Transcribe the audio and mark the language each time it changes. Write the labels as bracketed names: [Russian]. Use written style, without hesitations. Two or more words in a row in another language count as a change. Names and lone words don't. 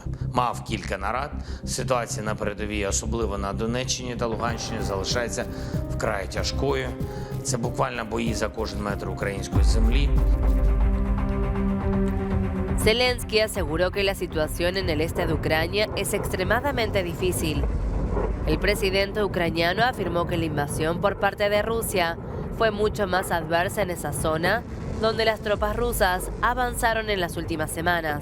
[Ukrainian] Мав кілька нарад. Ситуація на передовій, особливо на Донеччині та Луганщині, залишається вкрай тяжкою. Це буквально бої за кожен метр української землі. [Spanish] Zelensky aseguró que la situación en el este de Ucrania es extremadamente difícil. El presidente ucraniano afirmó que la invasión por parte de Rusia fue mucho más adversa en esa zona, donde las tropas rusas avanzaron en las últimas semanas.